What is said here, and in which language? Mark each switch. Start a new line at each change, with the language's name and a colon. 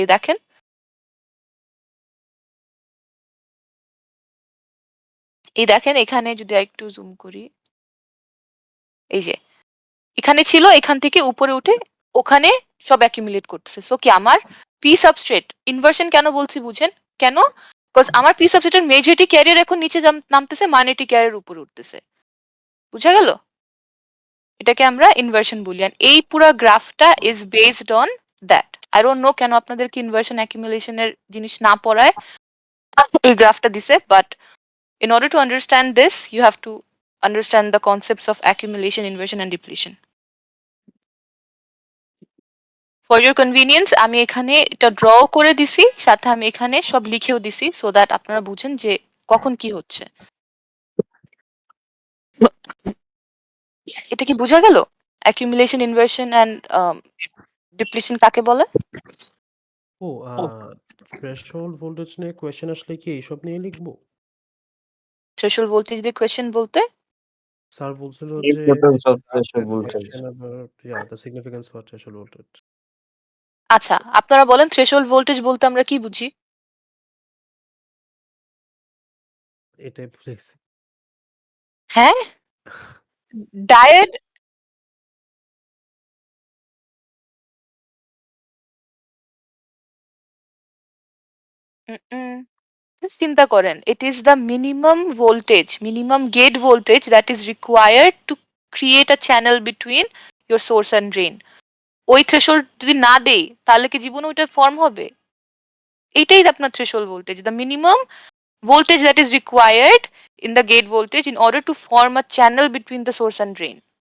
Bangla: এই দেখেন, এই দেখেন এখানে যদি একটু জুম করি, এই যে এখানে ছিল, এখান থেকে উপরে উঠে ওখানে সব অ্যাকিউমুলেট করতেছে। সো কি আমার পি সাবস্ট্রেট ইনভার্সন কেন বলছি বুঝেন? কেন? বিকজ আমার পি সাবস্ট্রেটের মেজরিটি ক্যারিয়ার এখন নিচে নামতেছে, মাইনরিটি ক্যারিয়ার উপরে উঠতেছে। বুঝা গেল? এটাকে আমরা ইনভার্সন বলি। আর এই পুরো গ্রাফটা is based on that.
English: I don't know
Bangla: কেন আপনাদেরকে ইনভার্সন অ্যাকিউমুলেশনের জিনিস না পড়ায় এই গ্রাফটা দিছে,
English: But in order to understand this you have to understand the concepts of accumulation, inversion and depletion. For your convenience
Bangla: আমি এখানে এটা ড্র করে দিছি, সাথে আমি এখানে সব লিখেও দিছি, সো দ্যাট আপনারা বুঝেন যে কখন কি হচ্ছে। এটা কি বোঝা গেল? অ্যাকিউমুলেশন, ইনভার্সন অ্যান্ড ডিপ্লিশন কাকে বলে? ও থ্রেশহোল্ড ভোল্টেজ নিয়ে কোয়েশ্চেন আসলে কি এইসব নিয়ে লিখবো? থ্রেশহোল্ড ভোল্টেজ দিয়ে কোয়েশ্চেন বলতে? স্যার বলছিল যে
English: Importance of ask a threshold voltage. question about the significance for threshold voltage.
Bangla: আচ্ছা, আপনারা বলেন থ্রেশহোল্ড ভোল্টেজ বলতে আমরা কি বুঝি? এটাই ভুলে গেছি।
English: হ্যাঁ? Diode Just
Bangla: চিন্তা করেন,
English: it is the minimum voltage, minimum gate voltage that is required to create a channel between your source and drain.
Bangla: ওই threshold যদি না দেই তাহলে কি জীবনে ওইটা ফর্ম হবে? এইটাই আপনার
English: threshold voltage, the minimum voltage that is required in the gate voltage in order to form a channel between the source and drain.